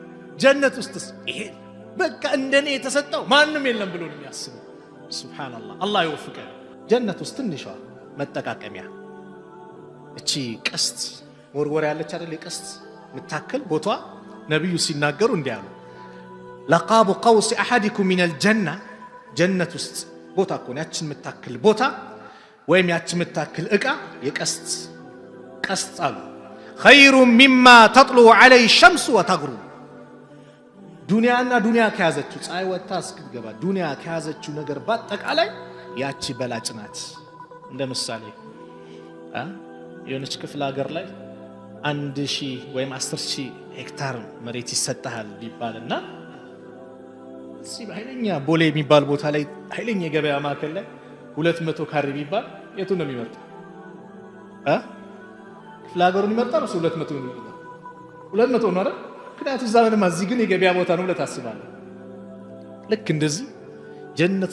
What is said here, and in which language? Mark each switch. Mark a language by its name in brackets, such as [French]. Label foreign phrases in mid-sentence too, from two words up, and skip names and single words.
[Amharic] ጀነት ውስጥስ ይሄ በቃ እንደኔ የተሰጠው ማንም የለም ብሎ ነው የሚያስበው ሱብሃንአላህ አላህ ይወፍቀን ጀነት ውስጥ ትንሿ መጠቃቀሚያ እቺ ቀስት ወርወር ያለች አይደል ቀስት ምታከል ቦታ ነብዩ ሲናገሩ እንዲያሉ [Arabic] لقاب قوس احدكم من الجنه [Amharic] ጀነት ውስጥ ቦታ እኮ ነው ያችን ምታከል ቦታ ወይም ያችን ምታከል እቃ ቀስት አሉ [Arabic] خير مما تطلع عليه الشمس وتغرب [Amharic] ዱንያ ከያዘችው ፀሐይ ወጣ እስክትገባ ዱንያ ከያዘችው ነገር ባጠቃላይ ያቺ በላጭ ናት እንደ ምሳሌ የሆነች ክፍለ ሀገር ላይ 1000 ወይም 10000 ሄክታር መሬት ይሰጣል ቢባልና እዚህ በኃይለኛ ቦሌ የሚባል ቦታ ላይ ኃይለኛ የገበያ ማዕከል ላይ 200 ካሬ ቢባል የቱ ነው የሚመርጠው ክፍለ ሀገሩን ይመርጣል 200 ነው 200 ነው አይደል ምክንያቱም እዛ ምንም እዚህ ግን የገበያ ቦታ ነው ብለህ ታስባለህ ልክ እንደዚህ ጀነት